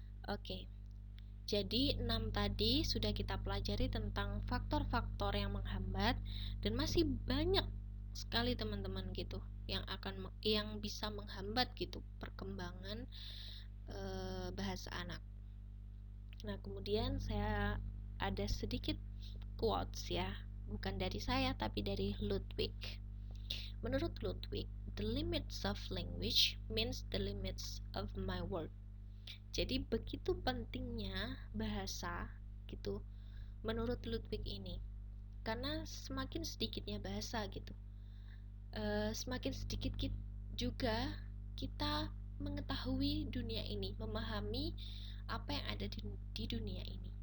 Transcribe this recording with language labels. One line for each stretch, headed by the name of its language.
Indonesian: Oke. Jadi 6 tadi sudah kita pelajari tentang faktor-faktor yang menghambat dan masih banyak sekali teman-teman gitu yang bisa menghambat gitu perkembangan bahasa anak. Nah, kemudian saya ada sedikit quotes ya, bukan dari saya tapi dari Ludwig. Menurut Ludwig,
English: the limits of language means the limits of my work.
Indonesian: Jadi begitu pentingnya bahasa gitu menurut Ludwig ini, karena semakin sedikitnya bahasa gitu, semakin sedikit juga kita mengetahui dunia ini, memahami apa yang ada di dunia ini.